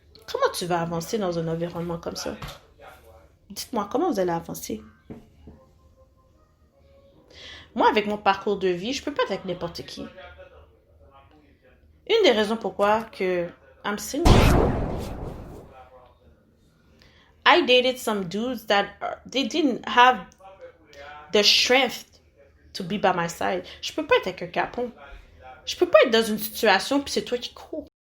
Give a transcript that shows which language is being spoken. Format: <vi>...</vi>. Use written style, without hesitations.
<fr>Comment tu vas avancer dans un environnement comme ça? Dites-moi, comment vous allez avancer? Moi, avec mon parcours de vie, je peux pas être avec n'importe qui. Une des raisons pourquoi que</fr> <en>I'm single. I dated some dudes that they didn't have the strength to be by my side.</en> <fr>Je peux pas être avec un capon. Je peux pas être dans une situation puis c'est toi qui cours.</fr>